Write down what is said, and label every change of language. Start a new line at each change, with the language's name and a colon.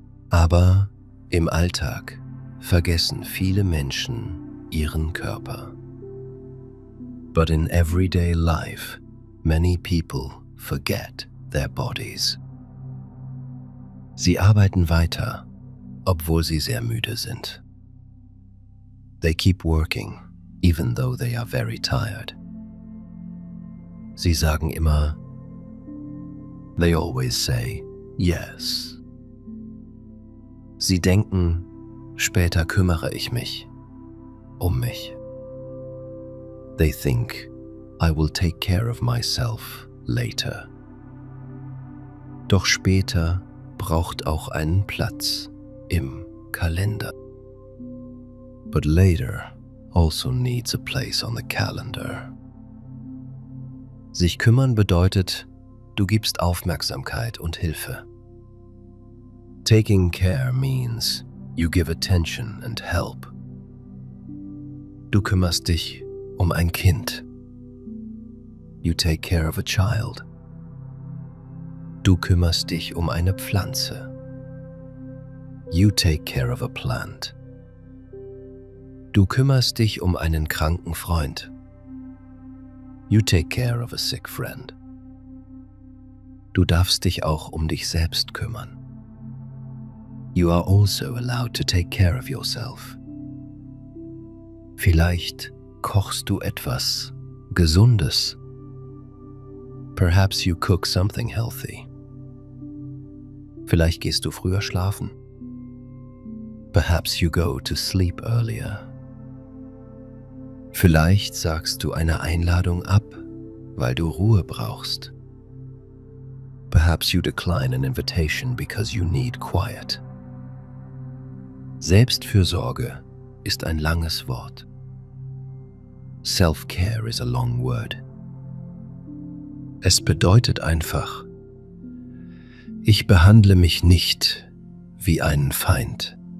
German: Aber im Alltag vergessen viele Menschen ihren Körper.
English: But in everyday life, many people forget their bodies.
German: Sie arbeiten weiter, obwohl sie sehr müde sind.
English: They keep working, even though they are very tired.
German: Sie sagen immer,
English: they always say yes.
German: Sie denken, später kümmere ich mich um mich.
English: They think, I will take care of myself later.
German: Doch später braucht auch einen Platz im Kalender.
English: But later also needs a place on the calendar.
German: Sich kümmern bedeutet, du gibst Aufmerksamkeit und Hilfe.
English: Taking care means you give attention and help.
German: Du kümmerst dich um ein Kind.
English: You take care of a child.
German: Du kümmerst dich um eine Pflanze.
English: You take care of a plant.
German: Du kümmerst dich um einen kranken Freund.
English: You take care of a sick friend.
German: Du darfst dich auch um dich selbst kümmern.
English: You are also allowed to take care of yourself.
German: Vielleicht kochst du etwas Gesundes.
English: Perhaps you cook something healthy.
German: Vielleicht gehst du früher schlafen.
English: Perhaps you go to sleep earlier.
German: Vielleicht sagst du eine Einladung ab, weil du Ruhe brauchst.
English: Perhaps you decline an invitation because you need quiet.
German: Selbstfürsorge ist ein langes Wort.
English: Self-care is a long word.
German: Es bedeutet einfach, ich behandle mich nicht wie einen Feind.